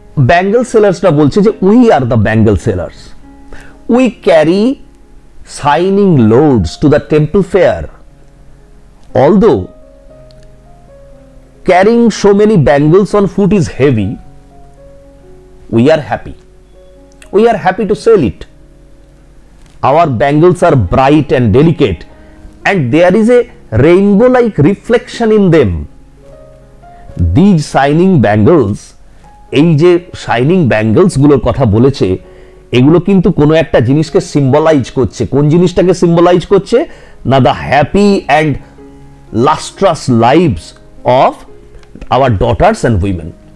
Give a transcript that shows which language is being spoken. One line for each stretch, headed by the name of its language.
Bangla: ব্যাঙ্গল সেলার্সরা বলছে যে
English: We are the bangle sellers, we carry shining loads to the temple fair, although carrying so many bangles on foot is heavy, we are happy. We are happy to sell it. Our bangles are bright and delicate, and there is a rainbow-like reflection in them. These shining bangles,
Bangla: এই যে shining bangles গুলোর কথা বলেছে, এগুলো কিন্তু কোনো একটা জিনিসকে সিম্বলাইজ করছে। কোন জিনিসটাকে সিম্বলাইজ করছে? না,
English: The happy and lustrous lives of our daughters and women.